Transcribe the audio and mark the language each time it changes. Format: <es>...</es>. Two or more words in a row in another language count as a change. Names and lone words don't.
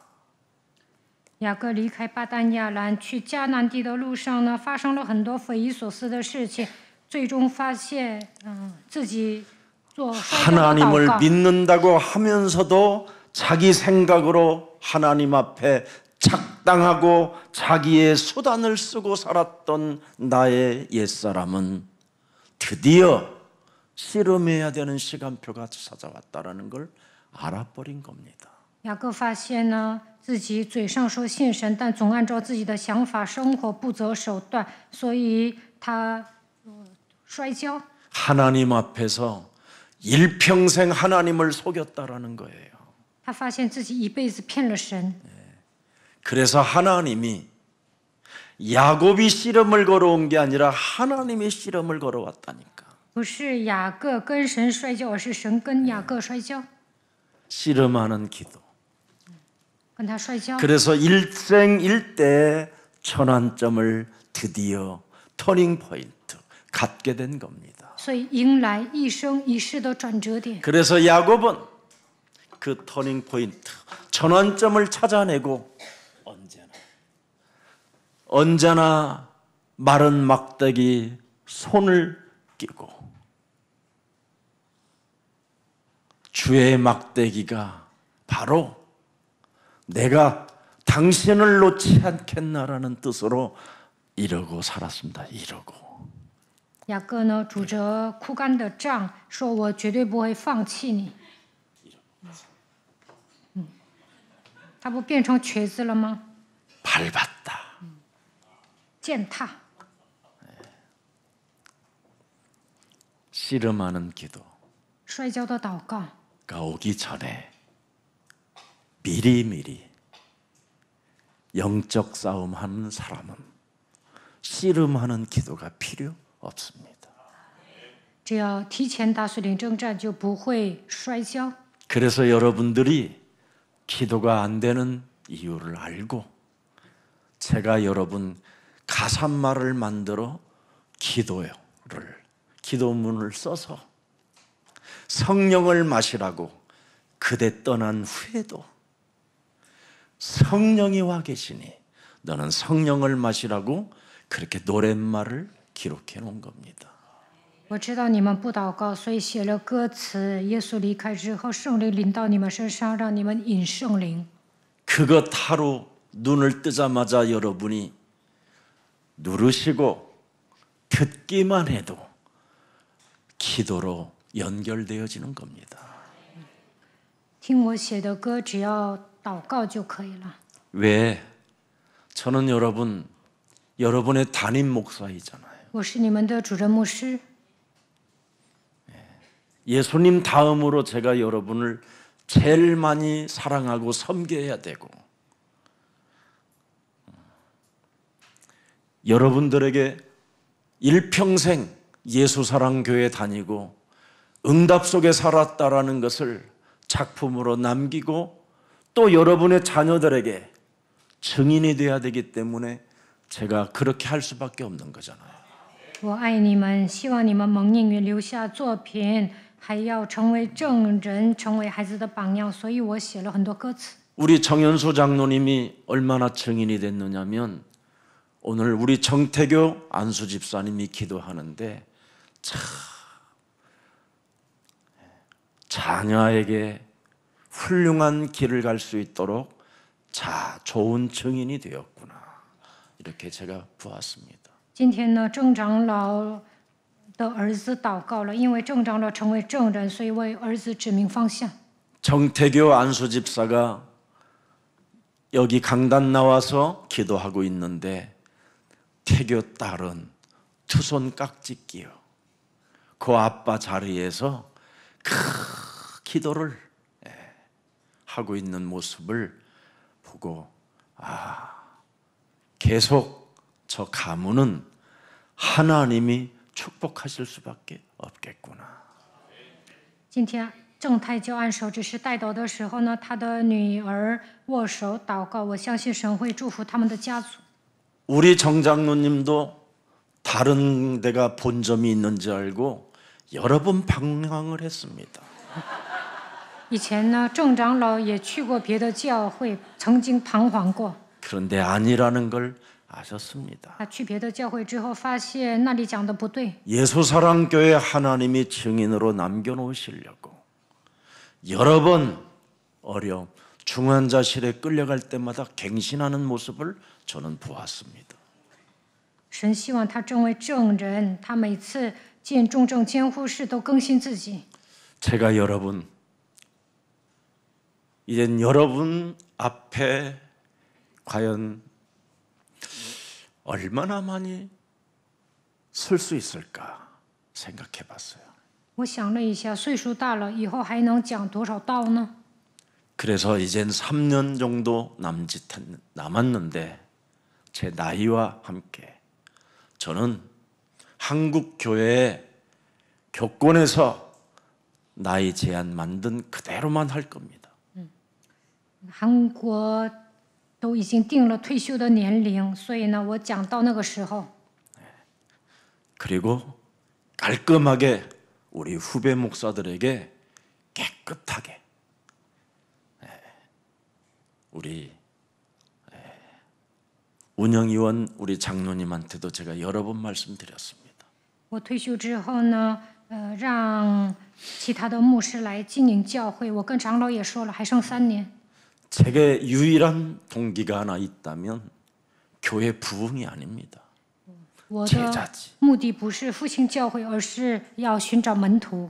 <zh>雅各离开巴丹亚兰去迦南地的路上呢，发生了很多匪夷所思的事情，最终发现，自己做摔跤的祷</zh> <ko>하나님을</ko> <zh>告。</zh> <ko>믿는다고 하면서도 자기 생각으로 하나님 앞에 착당하고 자기의 수단을 쓰고 살았던 나의 옛사람은 드디어 씨름해야 되는 시간표가 찾아왔다라는 걸 알아버린 겁니다.</ko> <zh>雅各发现呢，自己嘴上说信神，但总按照自己的想法生活，不择手段，所以他摔跤。</zh> <ko>하나님 앞에서 일평생 하나님을 속였다라는 거예요.</ko> <zh>他发现自己一辈子骗了神，</zh> <ko>그래서 하나님이 야곱이 씨름을 걸어온 게 아니라 하나님이 씨름을 걸어왔다니까.</ko> <zh>不是雅各跟神摔跤，而是神跟雅各摔跤，</zh> <ko>씨름하는 기도.</ko> <zh>跟他摔跤。</zh> <ko>그래서 일생일대의 전환점을 드디어</ko> <en>turning point</en> <ko>갖게 된 겁니다.</ko> <zh>所以迎来一生一世的转折点。</zh> <ko>그래서 야곱은 그</ko> <en>turning point</en> <ko>전환점을 찾아내고 언제나 마른 막대기 손을 끼고 주의 막대기가 바로 내가 당신을 놓지 않겠나라는 뜻으로 이러고 살았습니다. 이러고.</ko> <zh>雅各呢，拄着枯干的杖，说：“我绝对不会放弃你。” 他不变成瘸子了吗？</zh> <ko>밟았다.</ko> <zh>践踏。</zh> <ko>씨름하는 기도.</ko> <zh>摔跤的祷告，</zh> <ko>가 오기 전에 미리미리 영적 싸움하는 사람은 씨름하는 기도가 필요 없습니다.</ko> <zh>只要提前打属灵征战，就不会摔跤。</zh> <ko>그래서 여러분들이 기도가 안 되는 이유를 알고 제가 여러분 가사말을 만들어 기도문을 써서 성령을 마시라고 그대 떠난 후에도 성령이 와 계시니 너는 성령을 마시라고 그렇게 노랫말을 기록해 놓은 겁니다.</ko> <zh>我知道你们不祷告，所以写了歌词。耶稣离开之后，圣灵临到你们身上，让你们饮圣灵。</zh> <ko>그것 하루 눈을 뜨자마자 여러분이 누르시고 듣기만 해도 기도로 연결되어지는 겁니다.</ko> <zh>听我写的歌，只要祷告就可以了。</zh> <ko>왜? 저는 여러분의 담임 목사이잖아요.</ko> <zh>我是你们的主任牧师，</zh> <ko>예수님 다음으로 제가 여러분을 제일 많이 사랑하고 섬겨야 되고 여러분들에게 일평생 예수사랑교회 다니고 응답 속에 살았다라는 것을 작품으로 남기고 또 여러분의 자녀들에게 증인이 돼야 되기 때문에 제가 그렇게 할 수밖에 없는 거잖아요.</ko> <zh>我爱你们，希望你们蒙应允留下作品，还要成为证人，成为孩子的榜样，所以我写了很多歌词。</zh> <ko>우리 정현수 장로님이 얼마나 증인이 됐느냐면 오늘 우리 정태교 안수 집사님이 기도하는데 참 자녀에게 훌륭한 길을 갈 수 있도록 좋은 증인이 되었구나 이렇게 제가 보았습니다.</ko> <zh>今天呢，郑长老的儿子祷告了，因为郑长老成为证人，所以为儿子指明方向。</zh> <ko>정태교 안수 집사가 여기 강단 나와서 기도하고 있는데 태교 딸은 투손 깍지 끼어 그 아빠 자리에서 기도를 하고 있는 모습을 보고 계속 저 가문은 하나님이 축복하실 수밖에 없겠구나.</ko> <zh>今天郑太教按手指示带祷的时候呢，他的女儿握手祷告，我相信神会祝福他们的家族。</zh> <ko>우리 정장로님도 다른 데가 본점이 있는지 알고 여러 번 방황을 했습니다.</ko> <zh>以前呢，郑长老也去过别的教会，曾经彷徨过。</zh> <ko>그런데 아니라는 걸 아셨습니다.</ko> <zh>他去别的教会之后，发现那里讲的不对。</zh> <ko>예수사랑교회 하나님이 증인으로 남겨놓으시려고 여러 번 중환자실에 끌려갈 때마다 갱신하는 모습을 저는 보았습니다.</ko> <zh>神希望他成为证人，他每次进重症监护室都更新自己。</zh> <ko>제가 이젠 여러분 앞에 과연 얼마나 많이 설 수 있을까 생각해 봤어요.</ko> <zh>我想了一下，岁数大了，以后还能讲多少道呢？</zh> <ko>그래서 이젠 3년 정도 남았는데 제 나이와 함께 저는 한국 교회의 교권에서 나이 제한 만든 그대로만 할 겁니다.</ko> <zh>韩国都已经定了退休的年龄，所以呢，我讲到那个时候，</zh> <ko>그리고 깔끔하게 우리 후배 목사들에게 깨끗하게 우리 운영위원 우리 장로님한테도 제가 여러 번 말씀드렸습니다.</ko> <zh>我退休之后呢，让其他的牧师来经营教会。我跟长老也说了，还剩3年。</zh> <ko>제게 유일한 동기가 하나 있다면 교회 부흥이 아닙니다.</ko> <zh>我的</zh> <ko>제자지.</ko> <zh>目的不是复兴教会，而是要寻找门徒。</zh>